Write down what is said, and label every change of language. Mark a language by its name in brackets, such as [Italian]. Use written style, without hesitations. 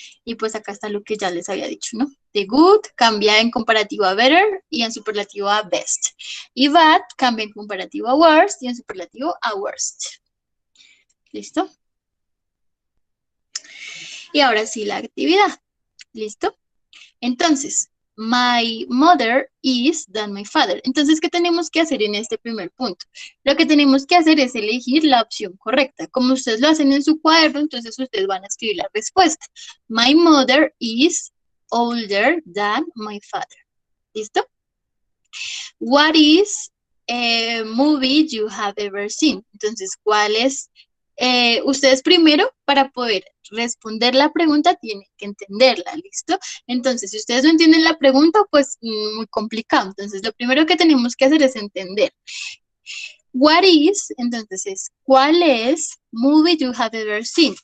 [Spanish] Y pues acá está lo que ya les había dicho, ¿no? The good cambia en comparativo a better y en superlativo a best. Y bad cambia en comparativo a worst y en superlativo a worst. ¿Listo? Y ahora sí la actividad. ¿Listo? Entonces, [English] My mother is than my father. [Spanish] Entonces, ¿qué tenemos que hacer en este primer punto? Lo que tenemos que hacer es elegir la opción correcta. Como ustedes lo hacen en su cuaderno, entonces ustedes van a escribir la respuesta. [English] My mother is older than my father. ¿Listo? What is a movie you have ever seen? [Spanish] Entonces, ¿cuál es? Ustedes primero, para poder responder la pregunta, tienen que entenderla, ¿listo? Entonces, si ustedes no entienden la pregunta, pues muy complicado. Entonces, lo primero que tenemos que hacer es entender. [English] What is, [Spanish] entonces es, ¿cuál es [English] movie you have ever seen?